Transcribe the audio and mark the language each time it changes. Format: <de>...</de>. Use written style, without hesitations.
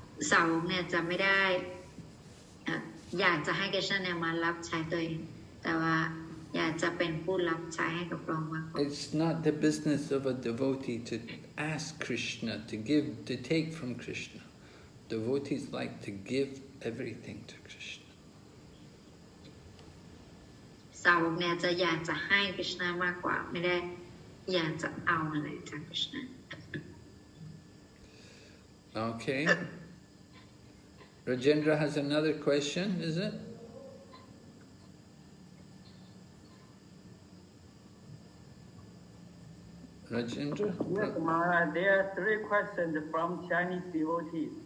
<th>สาวกเนี่ยจะไม่ได้อยากจะให้คริชนาเนี่ยมารับใช้ตัวเองแต่ว่า อยากจะเป็นผู้รับใช้ให้กับพระองค์มากกว่า</th> <en>It's not the business of a devotee to ask Krishna to give, to take from Krishna. Devotees like to give everything to Krishna.</en> <th>สาวกเนี่ยจะอยากจะให้คริชนามากกว่าไม่ได้อยากจะเอาอะไรจากคริชนา</th> <en>Okay. Rajendra has another question, is it? Rajendra? Yes, Maharaj, there are 3 questions from Chinese devotees.</en>